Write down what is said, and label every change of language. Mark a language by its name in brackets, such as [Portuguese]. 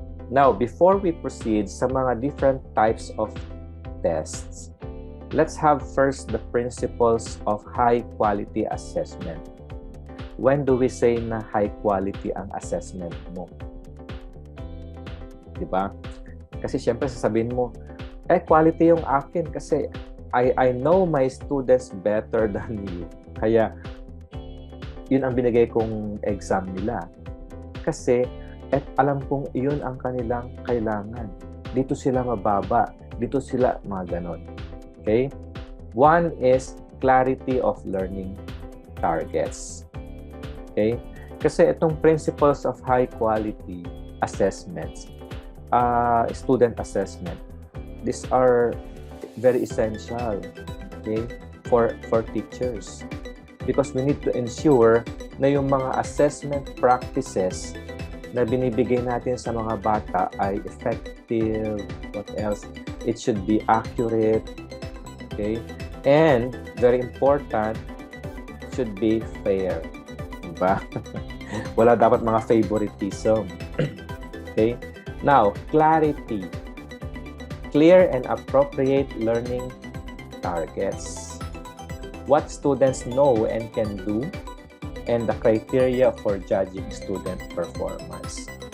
[English] Now, before we proceed [Filipino] sa mga [English] different types of tests, let's have first the principles of high-quality assessment. When do we say [Filipino] na [English] high-quality ang assessment mo? [Filipino] Diba? Kasi syempre sasabihin mo, quality yung akin kasi [English] I know my students better than you. [Filipino] Kaya, yun ang binigay kong exam nila. Kasi, alam kong yun ang kanilang kailangan. Dito sila mababa. Dito sila mga ganon. Okay? [English] One is clarity of learning targets. Okay? [Filipino] Kasi itong [English] principles of high quality assessments, student assessment, these are very essential, okay, for teachers, because we need to ensure [Filipino] na yung mga assessment practices na binibigay natin sa mga bata ay effective. [English] What else? It should be accurate, okay, and very important, should be fair, [Filipino] diba? Wala dapat mga favoritism. [English] Okay. Now, clarity. Clear and appropriate learning targets. What students know and can do, and the criteria for judging student performance.